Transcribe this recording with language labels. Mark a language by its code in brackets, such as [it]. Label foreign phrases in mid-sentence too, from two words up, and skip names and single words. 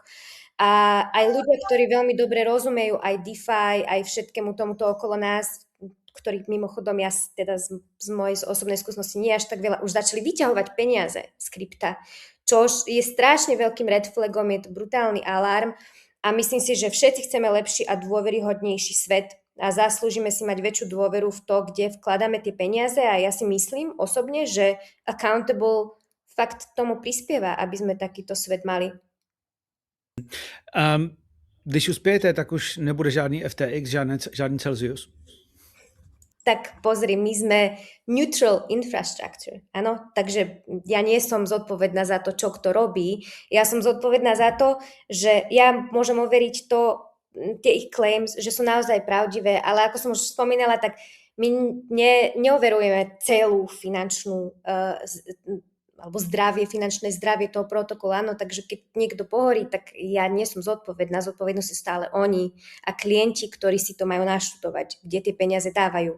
[sk] A aj ľudia, ktorí veľmi dobre rozumejú aj DeFi, aj všetkému tomuto okolo nás, ktorých mimochodom ja teda z mojej osobnej skúsenosti nie až tak veľa, už začali vyťahovať peniaze z krypta, čo je strašne veľkým [en] red flagom, [sk] je to brutálny alarm a myslím si, že všetci chceme lepší a dôveryhodnejší svet a zaslúžime si mať väčšiu dôveru v to, kde vkladáme tie peniaze a ja si myslím osobne, že Accountable fakt tomu prispieva, aby sme takýto svet mali. [cs] Když uspějete, tak už nebude žádný FTX, žádný Celsius. [sk] Tak pozri, my sme [en] neutral infrastructure, [sk] áno, takže ja nie som zodpovedná za to, čo kto robí, ja som zodpovedná za to, že ja môžem overiť tie ich claims, že sú naozaj pravdivé, ale ako som už spomínala, tak my neoverujeme celú finančnú alebo finančné zdravie toho protokolu, áno, takže keď niekto pohorí, tak ja nie som zodpovedná, zodpovednosť sú stále oni a klienti, ktorí si to majú naštudovať, kde tie peniaze dávajú.